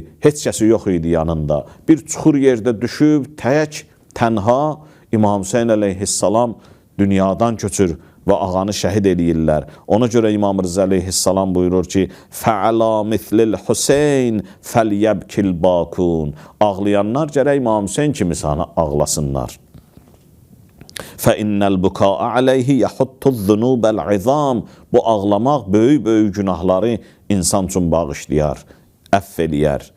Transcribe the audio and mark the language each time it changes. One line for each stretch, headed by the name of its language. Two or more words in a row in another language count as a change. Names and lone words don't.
Azerbaijani: Heç kəsi yox idi yanında. Bir çuxur yerdə düşüb, tək, tənha İmam Hüseyin əleyhissalam dünyadan köçür və ağanı şəhid eləyirlər. Ona görə İmam Rıza əleyhissalam buyurur ki,
Arabic: فعلى مثل الحسين فليبك الباكون.
Azerbaijani: Ağlayanlar gərək İmam Hüseyin kimi sana ağlasınlar.
Arabic: فَإِنَّ الْبُكَاءَ عَلَيْهِ يَحُطُّ الذُّنُوبَ الْعِظَامِ.
Azerbaijani: Bu ağlamaq böyük-böyük günahları insan üçün bağışlayar, əff eləyər.